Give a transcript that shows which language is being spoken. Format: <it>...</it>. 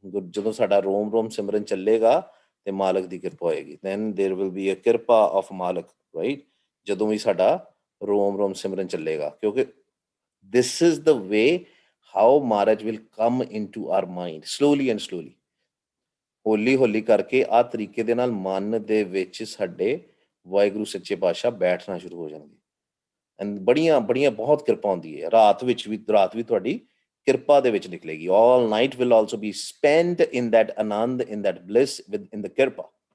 <pa>ਜਦੋਂ ਸਾਡਾ ਰੋਮ ਸਿਮਰਨ ਚੱਲੇਗਾ ਤੇ ਮਾਲਕ ਦੀ ਕਿਰਪਾ ਹੋਏਗੀ.</pa> <en>Then there will be a kirpa of malik, right?</en> <pa>ਜਦੋਂ ਵੀ ਸਾਡਾ ਰੋਮ ਸਿਮਰਨ ਚੱਲੇਗਾ, ਕਿਉਂਕਿ</pa> <en>this is the way how Maharaj will come into our mind slowly and slowly.</en> <pa>ਹੌਲੀ ਹੌਲੀ ਕਰਕੇ ਆਹ ਤਰੀਕੇ ਦੇ ਨਾਲ ਮਨ ਦੇ ਵਿੱਚ ਸਾਡੇ ਵਾਹਿਗੁਰੂ ਸੱਚੇ ਪਾਤਸ਼ਾਹ ਬੈਠਣਾ ਸ਼ੁਰੂ ਹੋ ਜਾਣਗੇ. ਐਂਡ ਬੜੀਆਂ ਬਹੁਤ ਕਿਰਪਾ ਹੁੰਦੀ ਹੈ. ਰਾਤ ਵੀ ਤੁਹਾਡੀ ਕਿਰਪਾ ਦੇ ਵਿੱਚ ਨਿਕਲੇਗੀ.</pa> <en>All night will also be spend in that anand, in that bliss, within the kirpa.</en>